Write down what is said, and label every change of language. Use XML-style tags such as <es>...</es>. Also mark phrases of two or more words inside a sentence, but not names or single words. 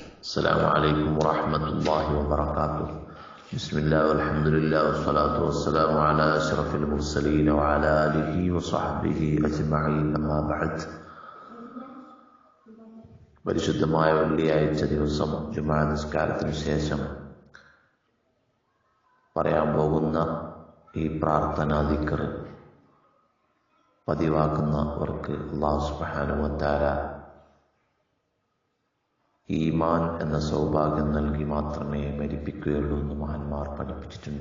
<ar>السلام عليكم ورحمة الله وبركاته. بسم الله والحمد لله والصلاة والسلام على أشرف المرسلين وعلى آله وصحبه أجمعين. أما بعد.</ar> <ml>പരിശുദ്ധമായ വെള്ളിയാഴ്ച ദിവസം ജുമുഅ നിസ്കാരത്തിന് ശേഷം പറയാൻ പോകുന്ന ഈ പ്രാർത്ഥനാ ദിക്ർ പതിവാക്കുന്നവർക്ക്</ml> <ar>الله سبحانه وتعالى</ar> <ml>ഈമാൻ എന്ന സൗഭാഗ്യം നൽകി മാത്രമേ മരിപ്പിക്കുകയുള്ളൂ എന്ന് മഹാന്മാർ പഠിപ്പിച്ചിട്ടുണ്ട്.</ml>